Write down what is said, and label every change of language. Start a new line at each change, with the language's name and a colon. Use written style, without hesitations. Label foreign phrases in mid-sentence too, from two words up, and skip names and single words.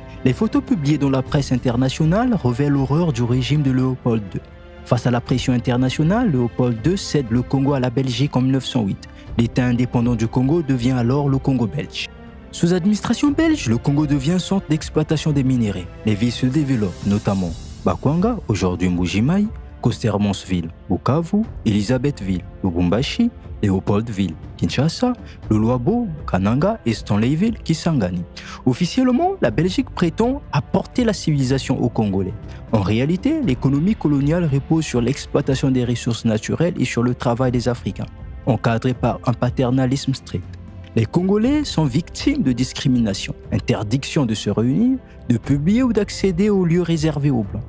French: Les photos publiées dans la presse internationale révèlent l'horreur du régime de Léopold II. Face à la pression internationale, Léopold II cède le Congo à la Belgique en 1908. L'État indépendant du Congo devient alors le Congo belge. Sous administration belge, le Congo devient centre d'exploitation des minéraux. Les villes se développent, notamment Bakwanga, aujourd'hui Mbuji-Mayi, Kostermansville, Bukavu, Elisabethville, Lubumbashi, Léopoldville, Kinshasa, Luluabo, Kananga et Stanleyville, Kisangani. Officiellement, la Belgique prétend apporter la civilisation aux Congolais. En réalité, l'économie coloniale repose sur l'exploitation des ressources naturelles et sur le travail des Africains, encadré par un paternalisme strict. Les Congolais sont victimes de discrimination, interdiction de se réunir, de publier ou d'accéder aux lieux réservés aux Blancs.